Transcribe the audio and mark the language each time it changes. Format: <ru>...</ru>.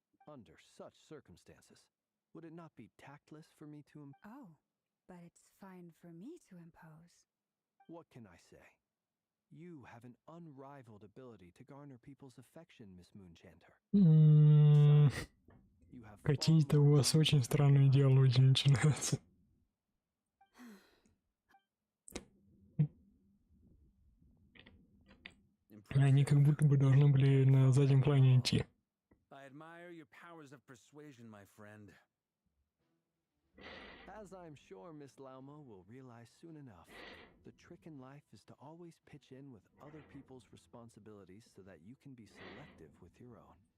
<en>Under such circumstances, would it not be tactless for me to Oh, but it's fine for me to impose. What can I say? You have an unrivaled ability to garner people's affection, Miss Moonchanter. м, You have</en> <ru>Какие-то у вас очень странные диалоги начинаются. Они как будто бы должны были на заднем плане идти.</ru> <en>I admire your powers of persuasion, my friend. As I'm sure Miss Laumo will realize soon enough, the trick in life is to always pitch in with other people's responsibilities so that you can be selective with your own.</en>